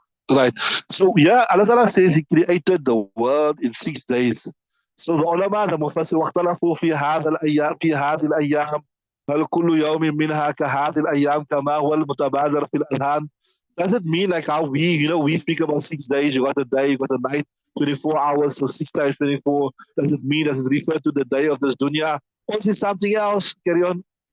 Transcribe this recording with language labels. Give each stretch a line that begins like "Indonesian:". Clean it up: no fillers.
English: Right. So yeah, Allah Ta'ala says He created the world in 6 days. So the ulama, the mufassir,
Arabic: واختلفوا في هذه الأيام هل كل يوم منها كهذه الأيام كما هو المتبادر في الأذهان.
English: Does it mean like how we speak about 6 days, you got a day, you got a night, 24 hours, so 6 times 24. Does it refer to the day of this dunya? Or is it something else? Carry on.